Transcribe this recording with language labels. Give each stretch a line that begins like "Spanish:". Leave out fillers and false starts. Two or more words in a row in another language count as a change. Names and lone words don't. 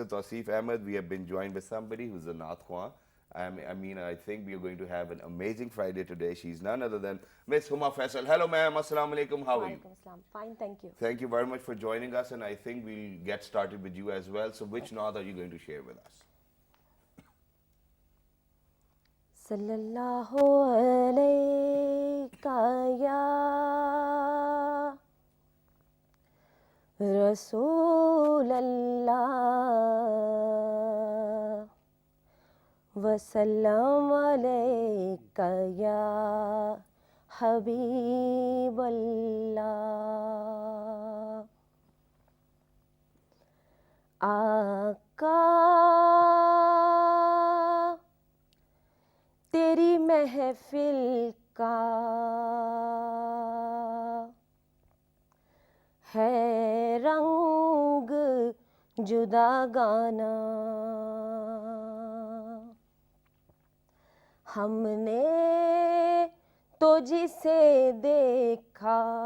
English: Tosif Ahmed, we have been joined by somebody who's a Naat Khwan. I think we are going to have an amazing Friday today. She's none other than Miss Huma Faisal. Hello, ma'am.
Arabic: السلام عليكم.
English: How are you? Assalam. Fine, thank you. Thank you very much for joining us, and I think we'll get started with you as well. So which Naat are you going to share with us?
Arabic: صلى الله عليك يا رسول الله وسلم عليك يا حبيب الله.
Urdu: Aqa تیری محفل کا ہے رنگ جدا گانہ، ہم نے تو جسے دیکھا